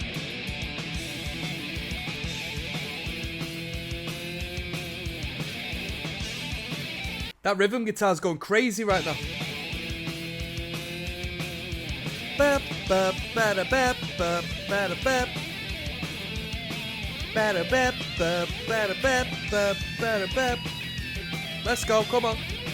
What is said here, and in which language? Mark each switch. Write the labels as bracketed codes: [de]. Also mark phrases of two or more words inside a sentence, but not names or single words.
[en] That rhythm guitar's going crazy right now. Bap, bap, bada, bap, bap, bada, bap. Bada, bap, bap, bada, bap, bap, bada, bap. Let's go, come on.